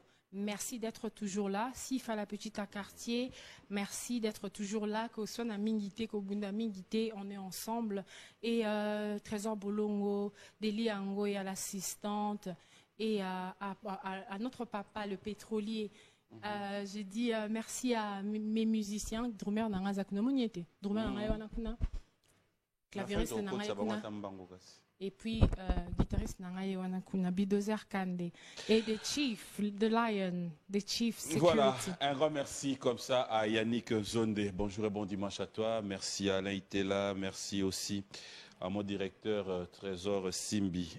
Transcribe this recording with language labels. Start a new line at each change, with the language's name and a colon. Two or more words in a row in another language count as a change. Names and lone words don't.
French: Merci d'être toujours là. Sifa la petite à quartier, merci d'être toujours là. Qu'au son à Mingité, qu'au Bunda Mingité, on est ensemble. Et Trésor Bolongo, Deli Ango et à l'assistante. Et à notre papa, le pétrolier. J'ai dit merci à mes musiciens. Drummer Nanga Zakuna Moniete. Drummer Nanga Yawanakuna. Clavieriste Nanga Yakuna. Et puis, guitariste Nangaye Wanakuna, Bidozer Kande,
English: et The Chief, The Lion, The Chief Security.
French: Voilà, un grand merci comme ça à Yannick Zonde. Bonjour et bon dimanche à toi. Merci à Alain Itela, merci aussi à mon directeur Trésor Simbi.